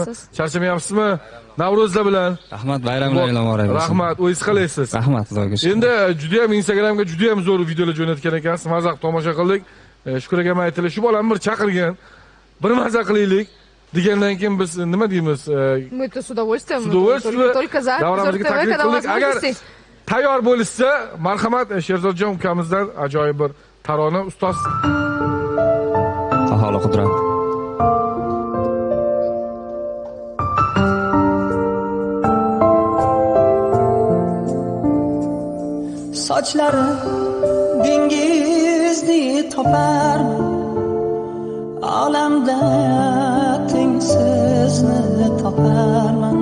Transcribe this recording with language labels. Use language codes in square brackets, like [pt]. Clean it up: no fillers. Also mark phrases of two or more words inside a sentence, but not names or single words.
[uz] Charchamayapsizmi? Navro'zlar bilan. Rahmat, bayramlaringiz muborak bo'lsin. Rahmat, o'zingiz qalaysiz? Rahmat, Xudoga shukr. Endi juda ham Instagramga juda ham zo'r videolar jo'natgan ekansiz. Mazza tomosha qildik. Shukur akam aytdilar, shu bolani bir chaqirgan. Bir mazza qilaylik degandan keyin biz nima deymiz? [ru] Мы это с удовольствием. Только за. [uz] Davramizga taklif qildik. Agar tayyor bo'lishsa, marhamat Sherzodjon ukamizdan ajoyib bir tarona ustoz. Aholi qudrat. Sochlari dengizni toparman, olamda tengsizni toparman.